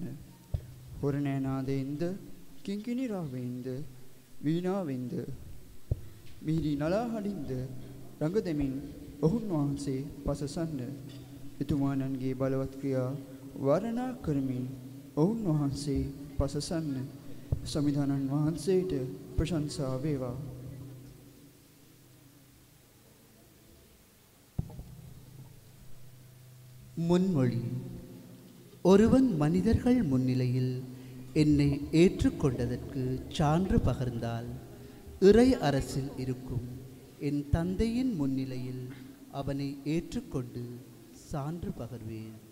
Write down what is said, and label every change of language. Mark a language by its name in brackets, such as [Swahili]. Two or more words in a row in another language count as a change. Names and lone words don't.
[Sinhala] හොරණෑනාදයෙන්ද කිංකිණි රාවයෙන්ද වීණාවෙන්ද මිහිරි නලාහඬින්ද රඟ දෙමින් ඔවුන් වහන්සේ පසසන්න. එතුමානන්ගේ බලවත් ක්‍රියා වර්ණනා කරමින් ඔවුන් වහන්සේ පසසන්න. සමිධානන් වහන්සේට ප්‍රශංසා වේවා. [Tamil] முன்மொழி. ஒருவன் மனிதர்கள் முன்னிலையில் என்னை ஏற்றுக்கொண்டதற்கு சான்று பகர்ந்தால் இறை அரசில் இருக்கும் என் தந்தையின் முன்னிலையில் அவனை ஏற்றுக்கொண்டு சான்று பகர்வேன்.